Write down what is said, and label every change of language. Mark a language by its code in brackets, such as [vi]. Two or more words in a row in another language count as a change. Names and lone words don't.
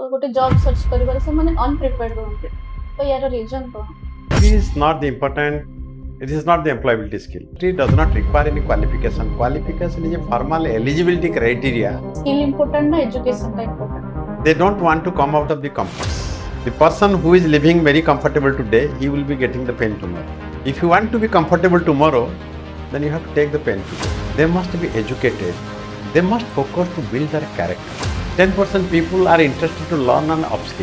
[or] ଗୋଟେ [en] job search [or] କରିବାରେ ସେମାନେ ଅନପ୍ରିପେୟାର୍ଡ ରୁହନ୍ତି ତ ୟାର ରିଜନ୍ କ'ଣ? [en] It is not the important, it is not the employability skill. It does not require any qualification. Qualification is a formal eligibility criteria. skill important ନା educationଟା important? They don't want to come out of the comforts. The person who is living very comfortable today, he will be getting the pain tomorrow. If you want to be comfortable tomorrow, then you have to take the pain today. They must be educated. They must focus to build their character. 10% people are interested to learn and upskill.